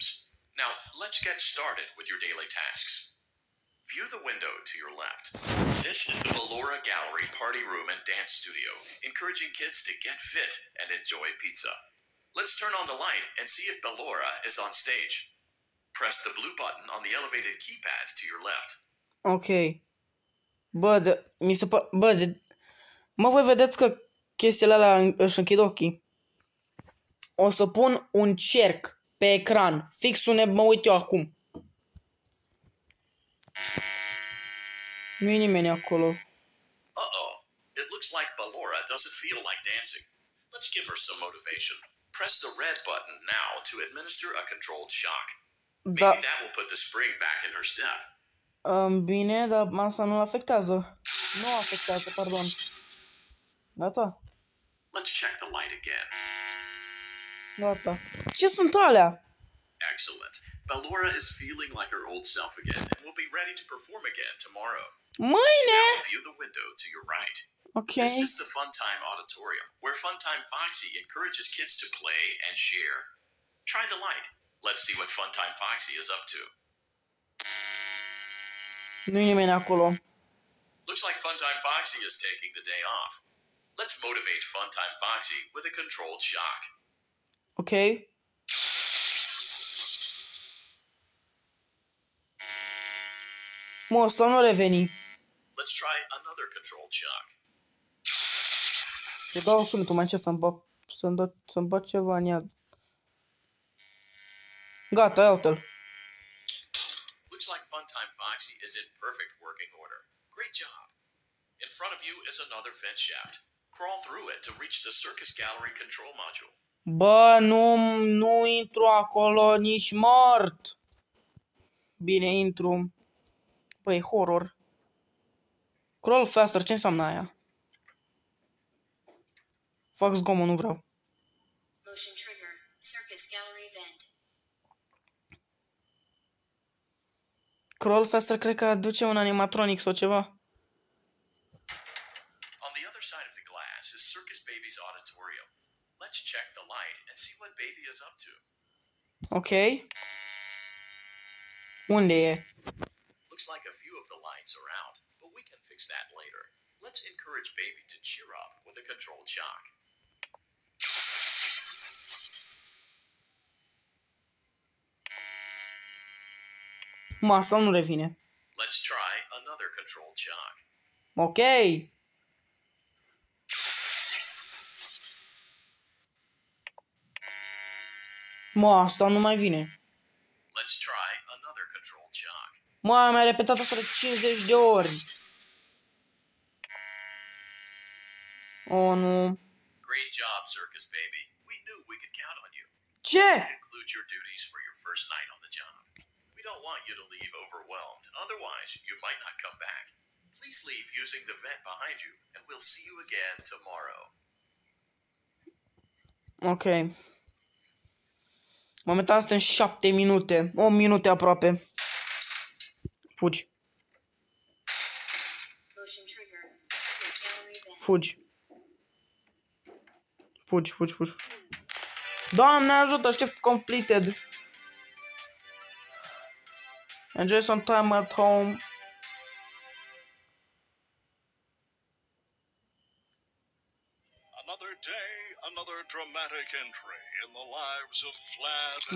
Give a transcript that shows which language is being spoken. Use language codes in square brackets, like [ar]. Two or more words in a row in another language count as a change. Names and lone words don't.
[en] Now, let's get started with your daily tasks. View the window to your left. This is the Ballora Gallery Party Room and Dance Studio, encouraging kids to get fit and enjoy pizza. Let's turn on the light and see if Ballora is on stage. Press the blue button on the elevated keypad to your left. Ok. [ro] Bă, mă, voi vedeți că chestiile alea își închid ochii. O să pun un cerc pe ecran. Fix unde mă uit eu acum. Nu e nimeni acolo. Uh-oh. [en] It looks like Ballora doesn't feel like dancing. Let's give her some motivation. Press the red button now to administer a controlled shock. Maybe that will put the spring back in her step. [ro] Bine, dar asta nu-l afectează. Nu afectează, pardon. Gata. [en] Let's check the light again. [ro] Gata. Ce sunt alea? [en] Excellent. Ballora is feeling like her old self again and will be ready to perform again tomorrow. [ro] Mâine! [en] View the window to your right. Ok. This is the Funtime Auditorium, where Funtime Foxy encourages kids to play and share. Try the light. Let's see what Funtime Foxy is up to. [ro] Nu-i nimeni acolo. [en] Looks like Funtime Foxy is taking the day off. Let's motivate Funtime Foxy with a controlled shock. [ro] Ok. Mă, ăsta nu reveni. [en] Let's try another controlled shock. [ro] Să dau sunetul mai ce să-mi bag ceva în ea. Gata, ia uite-l. [en] Looks like Funtime Foxy is in perfect working order. Great job. In front of you is another vent shaft. Crawl through it to reach the Circus Gallery control module. [ro] Bă, nu intru acolo nici mort. Bine, intru. Păi, horror. [en] Crawl faster, [ro] ce înseamnă aia? Fac zgomot, nu vreau. [en] Motion trigger. Circus Gallery vent. Crawl faster [ro] cred că aduce un animatronic sau ceva. [en] On the other side of the glass is Circus Baby's auditorium. Let's check the light and see what Baby is up to. Ok. Unde e? Looks like a few of the lights are out, but we can fix that later. Let's encourage Baby to cheer up with a controlled shock. [ro] Mă, asta nu revine. [en] Let's try another controlled shock. [ro] Ok. Mă, asta nu mai vine. [en] Let's try another controlled shock. [ro] Mă, mi-a repetat asta de 50 de ori. Oh, nu. [en] Great job, Circus Baby. We knew we could count on you. [ro] Ce? [en] Conclude your duties for your first night on the job. We don't want you to leave overwhelmed. Otherwise, you might not come back. Please leave using the vent behind you, and we'll see you again tomorrow. Ok. [ro] Momentan suntem 7 minute. 8 minute aproape. Fugi. [en] Motion trigger. Circus Gallery vent. [ro] Fugi. Fugi, fugi, fugi. Doamne ajută, [en] shift completed. Enjoy some time at home. Another day, another dramatic entry in the lives of Vlad and